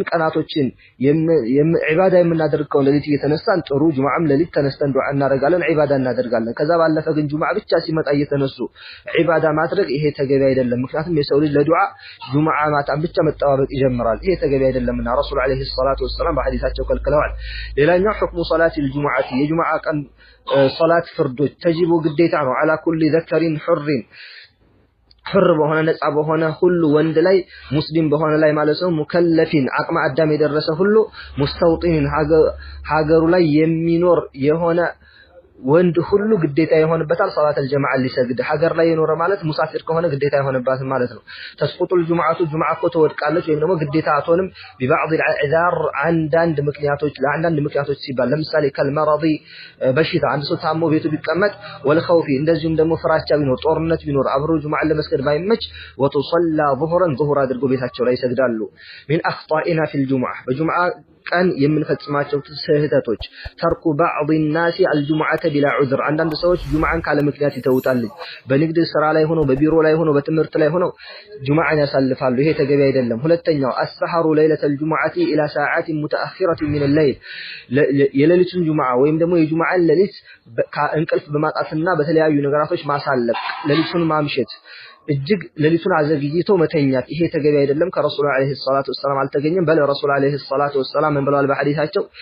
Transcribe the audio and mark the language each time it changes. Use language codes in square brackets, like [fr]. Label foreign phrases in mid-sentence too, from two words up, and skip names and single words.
[am] ቀናቶችን ኢባዳ የምናደርገው ሌሊት እየተነሳን ጥሩ ጁምዓም ሌሊት ተነስተን ዱዓ እናደርጋለን ኢባዳ እናደርጋለን ከዛ ባለፈ ግን ጁምዓ ብቻ ሲመጣ እየተነሱ ኢባዳ ማድረግ ይሄ ተገቢ አይደለም ምክንያቱም የሰው ልጅ ለዱዓ ጁምዓ ማታ ብቻ መጣባበቅ ይጀምራል ይሄ ተገቢ አይደለምና [ar] رسول عليه الصلاة والسلام [am] በሐዲሳቸው ከልክለዋል ሌላኛው ሁክሙ [ar] صلاة الجمعة [am] የጁምዓ ቀን ሶላት ፍርዶች ተጂቡ ግዴታ ነው [ar] على كل ذكر [am] حر በሆነ ነፃ በሆነ ሁሉ ወንድ ላይ ሙስሊም በሆነ ላይ ማለት ነው ሙከለፊን አቅመ አዳም የደረሰ ሁሉ ሙስተውጢን ሀገሩ ላይ የሚኖር የሆነ ወንድ ሁሉ ግዴታ የሆነበታል [ar] صلاة الجماعة [am] ሊሰግድ ሀገር ላይ የኖረ ማለት ሙሳፊር ከሆነ ግዴታ የሆነበት ማለት ነው [ar] تسقط الجمعة [am] ጁምዓ እኮ ተወድቃለች ወይም ደግሞ ግዴታ አትሆንም [ar] ببعض الاعذار [am] አንዳንድ ምክንያቶች ሲባል ለምሳሌ ከልመረዲ በሽታ አንድ ሰው ታሞ ቤቱ ቢቀመጥ ወልخوف እንደዚሁም ደግሞ ፍራቻ ቢኖር ጦርነት ቢኖር አብሮ ጁምዓ ለመስገድ ባይመች [ar] وتصلى ظهرا ظهر [am] አድርጎ ቤታቸው ላይ ይሰግዳሉ [ar] من اخطائنا في الجمعه [am] በጁምዓ ቀን የምንፈጽማቸው ስህተቶች [ar] ترك بعض الناس الجمعه بلا عذر [am] አንዳንድ ሰዎች ጁምዓን ካለ ምክንያት ይተውታል በንግድ ስራ ላይ ሆኖ በቢሮ ላይ ሆኖ በትምህርት ላይ ሆኖ ጁምዓን ያሳልፋሉ ይሄ ተገቢ አይደለም ሁለተኛው [ar] السحر ليله الجمعه الى ساعات متاخره من الليل [am] የሌሊቱን ጁምዓ ወይም ደግሞ የጁምዓን ሌሊት እንቅልፍ በማጣትና በተለያዩ ነገራቶች ማሳለፍ ሌሊቱን ማምሸት እጅግ ሌሊቱን አዘግይቶ መተኛት ይሄ ተገቢ አይደለም ከረሱል አለይሂ ሰላቱ ወሰለም አልተገኘም በለ [ar] رسول عليه الصلاة والسلام [am] ብለዋል በሐዲሳቸው